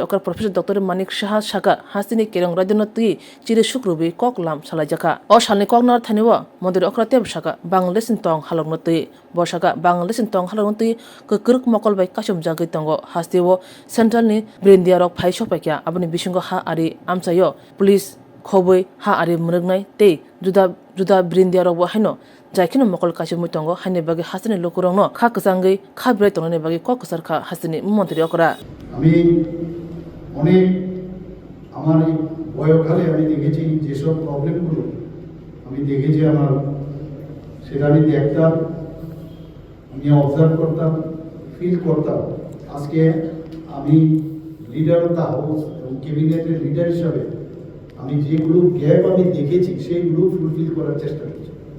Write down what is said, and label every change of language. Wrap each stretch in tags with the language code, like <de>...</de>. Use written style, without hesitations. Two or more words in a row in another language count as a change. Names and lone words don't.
<trp>अकर प्रोफेसर डॉक्टर मानिक साहा साका हासिनि केरं राजनो तुइ चिरे शुक्रबि कगलाम सालाइजाका असालनि कगनार थानिव मन्त्रि अकर तेब साका बांग्लादेशनि तंग हालंनो तुइ बसाका बांग्लादेशनि तंग हालंनो तुइ ककरुक मकलबाय कासुम जागै तंगो हास्तेव सेन्ट्रलनि ब्रेन्डिया रक फाइ सपाइया आबनि बिसिंगो हा आरि आमसायो पुलिस खोबै हा आरि मुरगनाय ते जुदा जुदा ब्रेन्डिया रक हाइनो जायखिनो मकल कासु मुतंगो हाइने बागे हासिनि लोकरंनो खा कसांगै खा ब्राय तंगने बागे ककसरखा हासिनि मन्त्रि अकरा</trp> <bn>আমি অনেক আমার এই বয়সকালে আমি দেখেছি যেসব প্রবলেমগুলো আমি দেখেছি আমার সেটা আমি দেখতাম আমি অবজার্ভ করতাম ফিল করতাম আজকে আমি</bn> <en>leader of the house</en> <bn>এবং ক্যাবিনেটের লিডার হিসাবে আমি যেগুলো গ্যাপ আমি দেখেছি সেইগুলো ফুলফিল করার চেষ্টা করছি</bn>